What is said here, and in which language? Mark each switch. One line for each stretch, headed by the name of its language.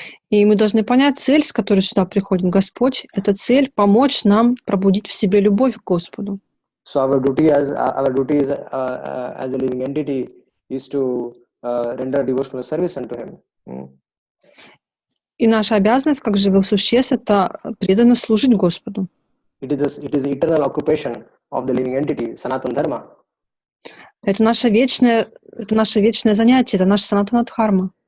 Russian: И мы должны понять цель, с которой сюда приходит Господь. Это цель помочь нам пробудить в себе любовь к Господу.
English: So our duty as a living entity is to render devotional service unto Him.
Russian: И наша обязанность, как живых существ, это преданно служить Господу.
English: It is the eternal occupation of the living entity, Sanatana Dharma.
Russian: Это наше вечное занятие, это наша Санатана Дхарма.